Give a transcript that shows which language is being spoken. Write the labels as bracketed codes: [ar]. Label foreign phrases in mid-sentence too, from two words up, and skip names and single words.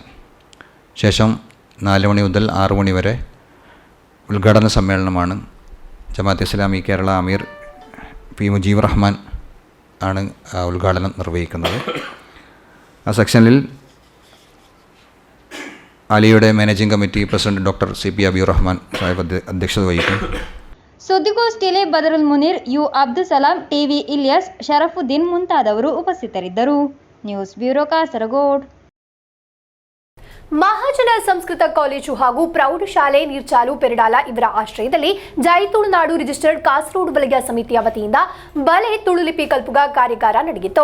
[ml] ശേഷം 4 മണി മുതൽ 6 മണി വരെ ഉദ്ഘാടന സമ്മേളനമാണ്. ജമാഅത്ത് ഇസ്ലാമി കേരള അമീർ പി മുജീബ് റഹ്മാൻ ആണ് ഉദ്ഘാടനം നിർവഹിക്കുന്നത്. ആ സെക്ഷനിൽ ആലിയയുടെ മാനേജിംഗ് കമ്മിറ്റി പ്രസിഡന്റ് ഡോക്ടർ CP അബിയുർ റഹ്മാൻ സാഹിബ് അധ്യക്ഷത വഹിക്കും. [kn] ಸುದ್ದಿಗೋಷ್ಠಿಯಲ್ಲಿ ಬದರುಲ್ ಮುನೀರ್, ಯು ಅಬ್ದುಲ್ ಸಲಾಂ, ಟಿವಿ ಇಲಿಯಾಸ್, ಶರಫುದ್ದೀನ್ ಮುಂತಾದವರು ಉಪಸ್ಥಿತರಿದ್ದರು. [en] News Bureau, Kasaragod. [kn] ಮಹಾಜನ ಸಂಸ್ಕೃತ ಕಾಲೇಜು ಹಾಗೂ ಪ್ರೌಢಶಾಲೆ ನೀರ್ಚಾಲು ಪೆರಡಾಲ ಇವರ ಆಶ್ರಯದಲ್ಲಿ ಜೈತುಳುನಾಡು ರಿಜಿಸ್ಟರ್ಡ್ ಕಾಸರಗೋಡು ವಲಯ ಸಮಿತಿಯ ವತಿಯಿಂದ ಬಲೆ ತುಳುಲಿಪಿ ಕಲ್ಪುಗ ಕಾರ್ಯಾಗಾರ ನಡೆಯಿತು.